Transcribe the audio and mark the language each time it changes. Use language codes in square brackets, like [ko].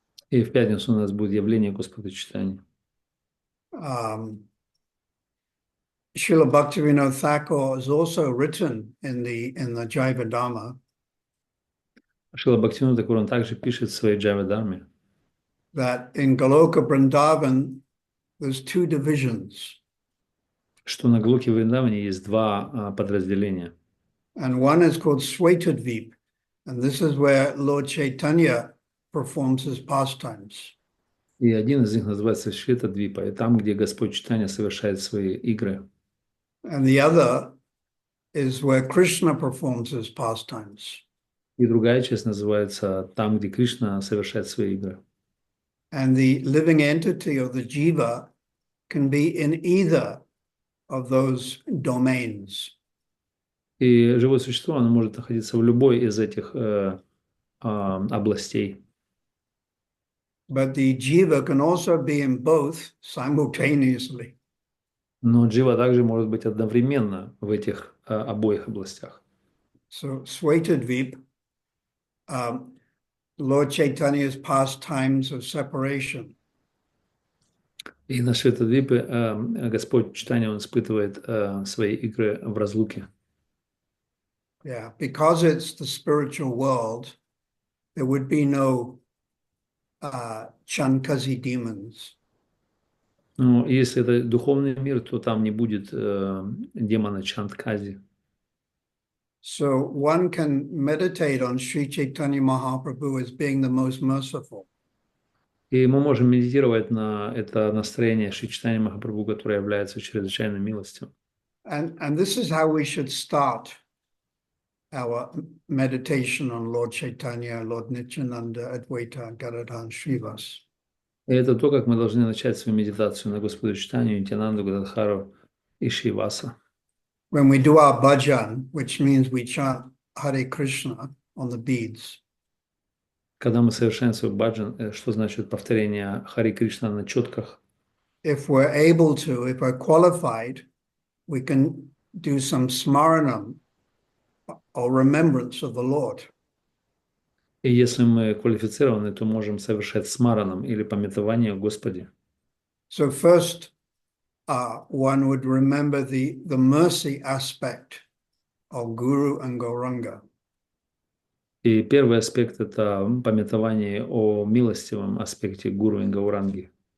[ru] И в пятницу у нас будет явление Господа Чайтаньи. [en] Srila Bhaktivinoda Thakur has also written in the Jaiva Dhamma. [ru] Шрила Бхактивинода Тхакур, он также пишет в своей Джайва-дарме, [en] that in Goloka Vrindavan there's two divisions. [ru] Что на Галоке Вриндаване есть два подразделения. [en] And one is called Svetadvip, and this is where Lord Chaitanya performs his pastimes. [ru] И один из них называется Шветадвипа, и там, где Господь Чайтанья совершает свои игры. [en] And the other is where Krishna performs his pastimes. [ru] И другая часть называется там, где Кришна совершает свои игры. [en] And the living entity of the jiva can be in either of those domains. [ru] И живое существо, оно может находиться в любой из этих областей. [en] But the jiva can also be in both simultaneously. [ru] Но джива также может быть одновременно в этих обоих областях. [en] So Svetadvip, Lord Chaitanya's past times of separation. [ru] И на Шветадвипе Господь Чайтанья, он испытывает свои игры в разлуке. [en] Yeah, because it's the spiritual world, there would be no Chankazi demons. [ru] Ну, если это духовный мир, то там не будет демона Чандкази. [en] So one can meditate on Sri Chaitanya Mahaprabhu as being the most merciful. [ru] И мы можем медитировать на это настроение Шри Чайтаньи Махапрабху, которое является чрезвычайной милостью. [en] And this is how we should start our meditation on Lord Chaitanya, Lord Nityananda, Advaita, Gadadhar, and Srivas. [ru] И это то, как мы должны начать свою медитацию на Господа Чайтанью, Нитянанду, Гададхару и Шриваса. [en] When we do our bhajan, which means we chant Hare Krishna on the beads, [ru] Когда мы совершаем свой баджан, что значит повторение Хари Кришна на четках, [en] if we're able to, if we're qualified, we can do some smaranam or remembrance of the Lord. [ru] и если мы квалифицированы, то можем совершать смараном или памятование о Господе. [en] So first, one would remember the mercy aspect of Guru and Gauranga. [ru] И первый аспект – это памятование о милостивом аспекте Гуру и Гауранги.